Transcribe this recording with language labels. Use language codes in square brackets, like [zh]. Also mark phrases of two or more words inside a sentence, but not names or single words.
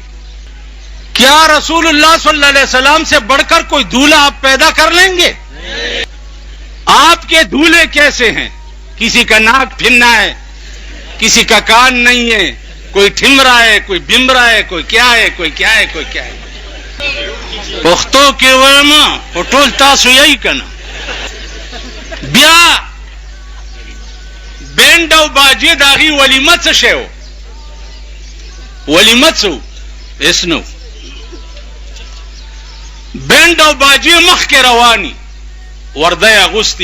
[ur] کیا رسول اللہ [ar] صلی اللہ علیہ وسلم [ur] سے بڑھ کر کوئی دولہا آپ پیدا کر لیں گے؟ آپ کے دولہے کیسے ہیں؟ کسی کا ناک پھننا ہے, کسی کا کان نہیں ہے, کوئی ٹھمرا ہے, کوئی بمرا ہے, کوئی کیا ہے, کوئی کیا ہے, کوئی کیا ہے. [ps] پختو کې وایم په ټول تاسو یې کنه. بیا بینډ او باجې د هغې ولیمه څه شی و؟ ولیمه څه و؟ هېڅ نه و. بینډ او باجې مخکې رواني ورده یې اغوستي.